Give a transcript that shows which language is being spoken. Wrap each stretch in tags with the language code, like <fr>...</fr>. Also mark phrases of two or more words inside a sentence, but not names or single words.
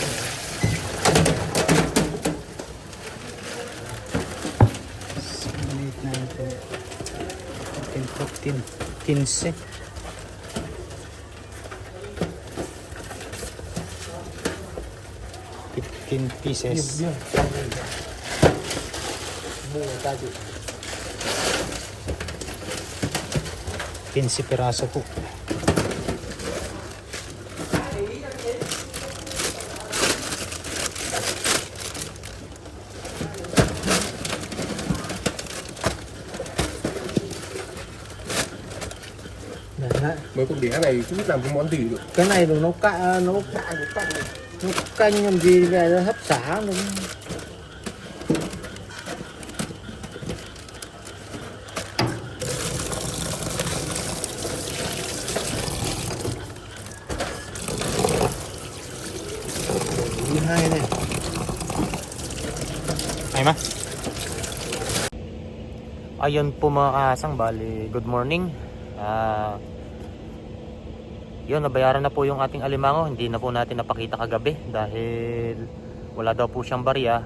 <en>15 pieces.</en> <tl>Yun. Buo tadi. 15 piraso po.</tl> <vi>Nè, Mấy con đĩa này không biết làm cái món gì được. cái này là nấu canh nấu canh làm gì về nó hấp xả luôn. Thứ hai này.</vi> <tl>Ay ma. Ayun po mga kasang, bali</tl> <en>good morning.</en> <tl>Yun, nabayaran na po yung ating alimango. Hindi na po natin napakita kagabi dahil wala daw po siyang barya.</tl>